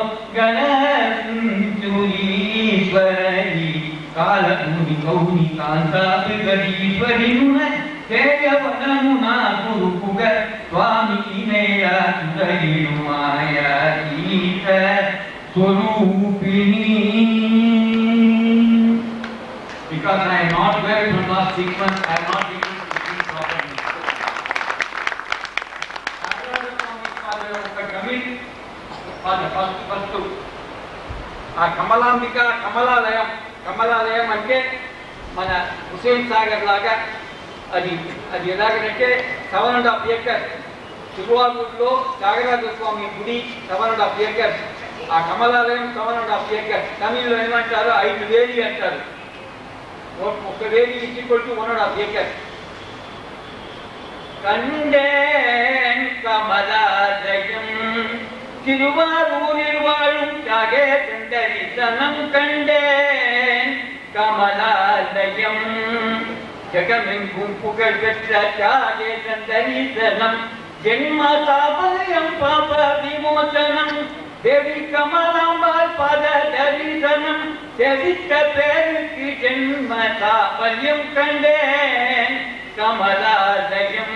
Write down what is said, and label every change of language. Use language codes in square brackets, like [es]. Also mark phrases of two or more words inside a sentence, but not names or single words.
[te] గణసురీశ్వరి కాలముని గౌరి కాంతాశ్వరి కేయవనమునా గురుకుగ స్వామి నేయు మాయాతీత స్వరూపిణి. [en] Because I am not well from last 6 months, I am not able to speak properly. [te] ఫస్ట్ ఆ కమలాంబిక కమలాలయం అంటే మన హుసేన్ సాగర్ లాగా అది ఎలాగంటే 7.5 acres తిరువారూరులో త్యాగరాజ స్వామి గుడి 7.5 acres. ఆ కమలాలయం 7.5 acres. తమిళ్లో ఏమంటారు 5 వేలి అంటారు. ఒక వేలి [en] equal to [te] 1.5 acres. [ta] கண்டேன் கமலாலயம் திருவாரூரில் வாழும் தியாகே தரிசனம் கண்டேன் கமலாலயம் ஜெகமெங்கும் புகழ் பெற்ற தியாகே தரிசனம் ஜென்ம சாபயம் பாப விமோசனம் தேவி கமலாம்பாள் பத தரிசனம் செவித்த பேருக்கு ஜென்ம சாபல்யம் கண்டேன் கமலாலயம்.